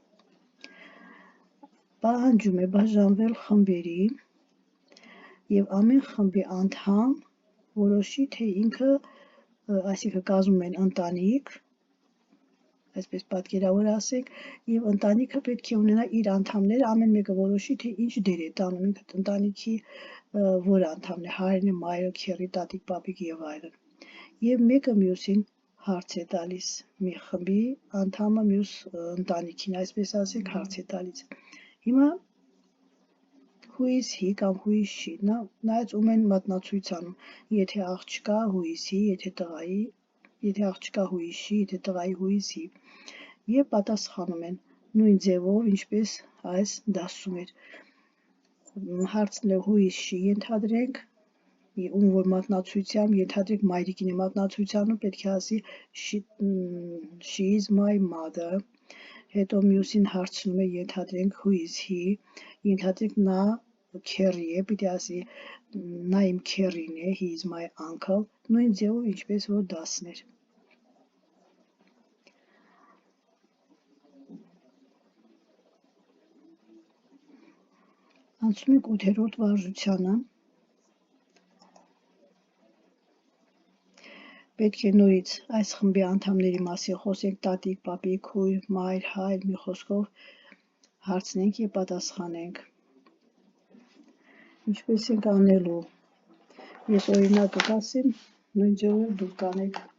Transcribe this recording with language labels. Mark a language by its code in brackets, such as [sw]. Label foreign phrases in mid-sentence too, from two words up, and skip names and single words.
[hy] պահանջում է բաժանվել խմբերի և ամեն խմբի անդամ որոշի, թե ինքը, այսինքն կազմում են ընտանիք, այսպես պատկերավոր ասենք, և ընտանիքը պետք է ունենա իր անդամները, ամեն մեկը որոշի, թե ինչ դեր է տանում, ինքը ընտանիքի որ անդամն է, հայրն է, մայրը, քեռի, տատիկ, պապիկ և այլն։ Եվ մեկը մյուսին հարց է տալիս, մի խմբի անդամը մյուս ընտանիքին, այսպես ասենք, հարց է տալիս։ Հիմա [en] who is he [hy] կամ [en] who is she, [hy] նայած ում են մատնացույց անում, եթե աղջկա [en] who is he, [hy] եթե աղջկա [en] who is she, [hy] եթե տղայի [en] who is he, [hy] և պատասխանում են նույն ձևով, ինչպես այս դասում էր։ Հարցն է [en] who is she [hy] ենթադրենք, ում որ մատնացույցությամբ ենթադրենք մայրիկին է մատնացույցանում պետք է ասի [en] she is my mother, [hy] հետո մյուսին հարցնում է ենթադրենք [en] who is he, [hy] ենթադրենք նա քերի է, պիտի ասի նա իմ քերին է, [en] he is my uncle, [hy] նույն ձևով ինչպես որ դասներ։ Անցնում ենք 8-րդ վարժությանը։ Պետք է նորից այս խմբի անդամների մասին խոսենք տատիկ, պապիկ, քույր, մայր, հայր, մի խոսքով հարցնենք եւ պատասխանենք։ Ինչպես ենք անելու։ Ես օրինակը կասեմ, նույն ձևով դուք կանեք։